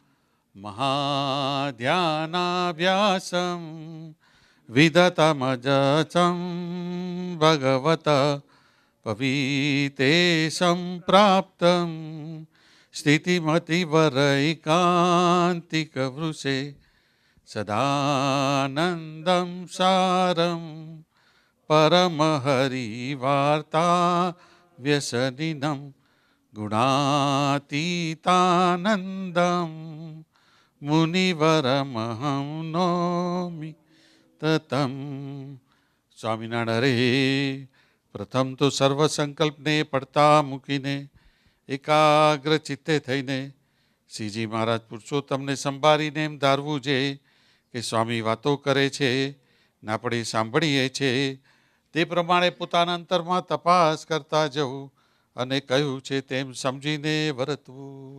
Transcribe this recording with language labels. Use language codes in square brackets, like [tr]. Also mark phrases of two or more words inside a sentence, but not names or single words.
[sa] महाध्यानाभ्यासं विदतमजचं भगवत पवीतेशं प्राप्तं स्थितिमतिवरैकान्तिकवृषे सदानन्दं सारं परमहरिवार्ता व्यसनिनं गुणातीतानन्दं मुनिवरमहं नौमि ततं. [gu] સ્વામિનારાયણ હરે. પ્રથમ તો સર્વ સંકલ્પને પડતા મૂકીને એકાગ્ર ચિત્તે થઈને શ્રીજી મહારાજ પુરુષોત્તમને સંભાળીને એમ ધારવું છે કે સ્વામી વાતો કરે છે ને આપણે સાંભળીએ છીએ તે પ્રમાણે પોતાના અંતરમાં તપાસ કરતા જવું અને કહ્યું છે તેમ સમજીને વર્તવું.